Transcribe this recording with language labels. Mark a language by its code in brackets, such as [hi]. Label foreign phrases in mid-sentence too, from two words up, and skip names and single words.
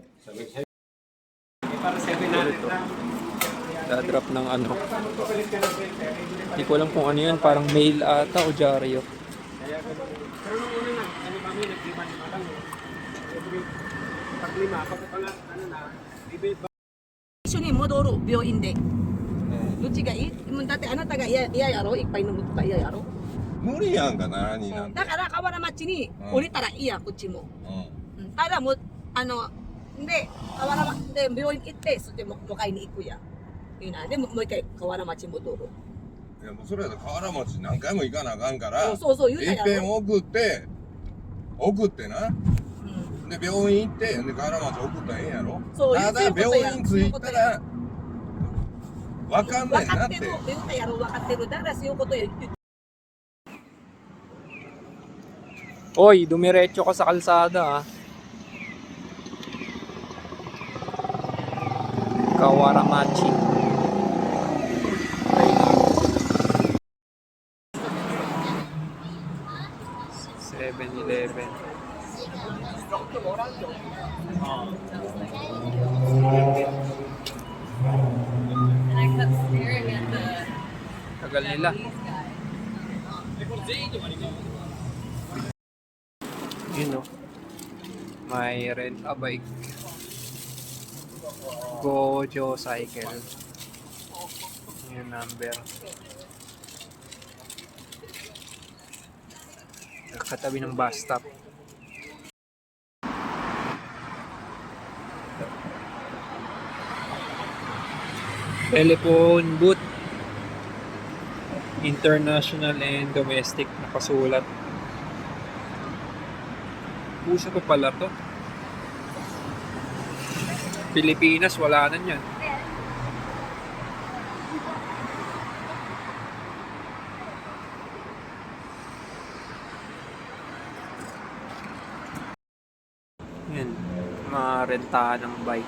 [tl] Para 700 lang. Dadrop ng ano. Hindi ko alam kung ano yan. Parang mail ata o dyaryo. Kaya ganun. Pero nung una na, ano kami, nag-lima lang. Every pag-lima, ano na, ibig [ja] 一緒に戻る病院で。どっちがいい？もうだってあなたが嫌やろ？いっぱい飲むとか嫌やろ？無理やんか何なんて、だから河原町に降りたらいいやん、こっちも。うん、ただもうで河原町で病院行ってそしてもう迎えに行くやん。いいな。でもう一回河原町戻る。いやもうそれやったら河原町何回も行かなあかんからそうそう言うたいっぺんやろ。送ってなうんで病院行ってで河原町送ったらええんやろそうただそういうことや病院着いたらわかんねんなって分かってる言うたやろ分かってるだからそういうこと言って [tl] Oy, dumiretso ka sa kalsada ah. Kawaramachi. 7-Eleven. [en] And I kept staring at the [tl] Tagal nila. Yun no. May [en] rent a bike. [tl] Gojo Cycle. Yung number. Katabi ng bus stop. Telephone booth. [en] International and domestic [tl] nakasulat. Puso ko pala to. Pilipinas, wala na yan. Yan, mga rentahan ng bike.